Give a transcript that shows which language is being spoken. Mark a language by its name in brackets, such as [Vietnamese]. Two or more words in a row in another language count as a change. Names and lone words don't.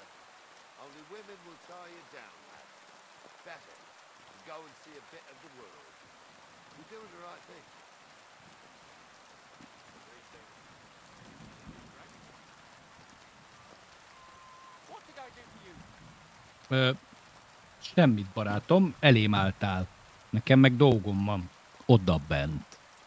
[English] Only women will tie you down, lad. Better to go and see a bit of the world. You're doing the right thing. What did I do for you? [Hungarian] Semmit, barátom, elém álltál. Nekem meg dolgom van. Oda bent.